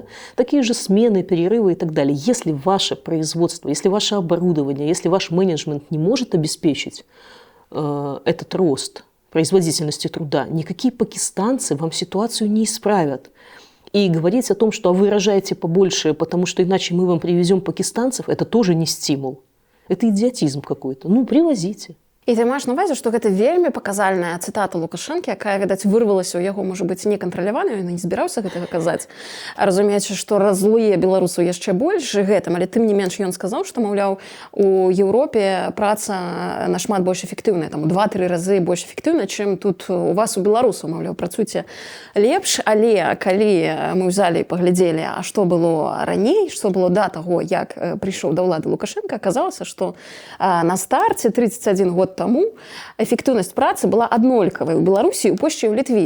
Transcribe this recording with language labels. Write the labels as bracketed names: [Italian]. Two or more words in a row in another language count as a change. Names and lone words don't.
[Russian] Такие же смены, перерывы и так далее. Если ваше производство, если ваше оборудование, если ваш менеджмент не может обеспечить этот рост производительности труда, никакие пакистанцы вам ситуацию не исправят. И говорить о том, что вы рожаете побольше, потому что иначе мы вам привезем пакистанцев, это тоже не стимул. Это идиотизм какой-то. Привозите. [Belarusian] І ты маеш на увазе, што гэта вельмі паказальная цытата Лукашэнкі, якая, відаць, вырвалася ў яго, можа быць, некантраляваная, ён не збіраўся гэтага казаць. Разумеючы, што разлуе беларусаў яшчэ больш гэтым, але тым не менш ён сказаў, што, маўляў, у Еўропе праца нашмат больш эфектыўная, там у 2-3 разы больш эфектыўна, чым тут у вас у беларусаў, маўляў, працуйце лепш, але калі мы ўзялі і паглядзелі, а што было раней, што было да таго, як прыйшоў да ўлады Лукашенко, аказалася, што на старце 31 год тому эффективность працы была аднолькавай у Беларусі, у Польшчы і ў Літве.